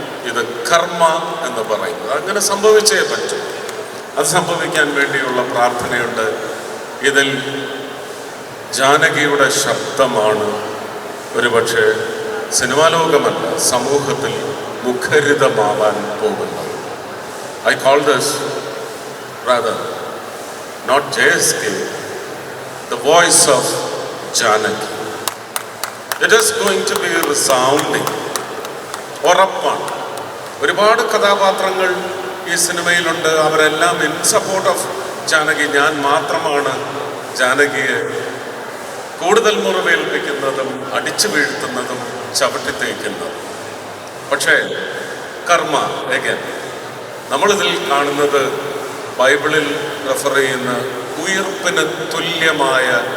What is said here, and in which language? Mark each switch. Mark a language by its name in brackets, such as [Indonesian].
[Malayalam] ഇത് കർമ്മ എന്ന് പറയുന്നത് അങ്ങനെ സംഭവിച്ചേ പറ്റും. അത് സംഭവിക്കാൻ വേണ്ടിയുള്ള പ്രാർത്ഥനയുണ്ട്. ഇതിൽ ജാനകിയുടെ ശബ്ദമാണ് ഒരുപക്ഷെ സിനിമാ ലോകമല്ല, സമൂഹത്തിൽ മുഖരിതമാവാൻ പോകുന്നത്. [English] I call this rather not JSK, the voice of Janaki. It is going to be resounding. [Malayalam] ഉറപ്പാണ്. ഒരുപാട് കഥാപാത്രങ്ങൾ ഈ സിനിമയിലുണ്ട്. അവരെല്ലാം [English] in support of [Malayalam] ജാനകി. ഞാൻ മാത്രമാണ് ജാനകിയെ കൂടുതൽ മുറിവേൽപ്പിക്കുന്നതും അടിച്ചു വീഴ്ത്തുന്നതും ചവിട്ടിത്തേക്കുന്നതും. പക്ഷേ കർമ്മ എഗൻ നമ്മളിതിൽ കാണുന്നത് ബൈബിളിൽ റെഫർ ചെയ്യുന്ന ഉയർപ്പിന് തുല്യമായ